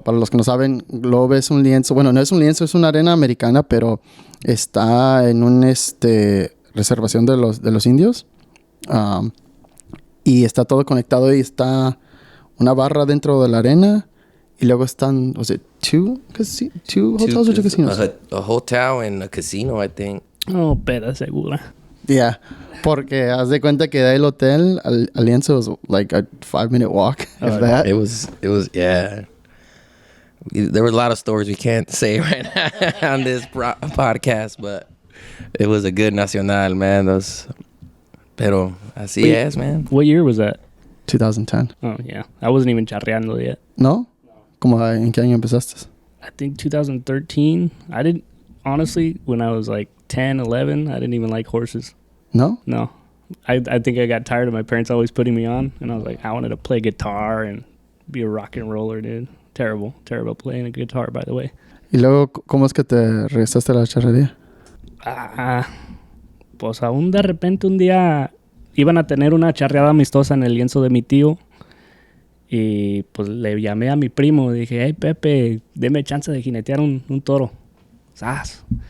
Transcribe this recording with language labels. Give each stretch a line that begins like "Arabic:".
Spanish: Para los que no saben, Globe es un lienzo. Bueno, no es un lienzo, es una arena americana, pero está en un reservación de los indios. Y está todo conectado y está una barra dentro de la arena. Y luego están,
English: two hotels or two casinos? A hotel and a casino, I think.
Spanish: Oh, peda segura.
English: Yeah.
Spanish: Porque haz de cuenta que del hotel al lienzo
English: was like a 5-minute walk, if that. It was, yeah. There were a lot of stories we can't say right now on this podcast, but it was a good nacional, man.
Spanish: Pero así es, man.
English: What year was that? 2010. Oh, yeah. I wasn't even charreando yet.
Spanish: ¿No? ¿Cómo en qué año empezaste?
English: I think 2013. I didn't, honestly, when I was like 10, 11, I didn't even like horses. ¿No? No. I think I got tired of my parents always putting me on, and I was like, I wanted to play guitar and be a rock and roller, dude. Terrible playing a guitar, by the way.
Spanish: ¿Y luego cómo es que te regresaste a la charrería? Pues aún de repente un día iban a tener una charreada amistosa en el lienzo de mi tío. Y pues le llamé a mi primo. Dije, hey Pepe, deme chance de jinetear un toro. ¡Sas!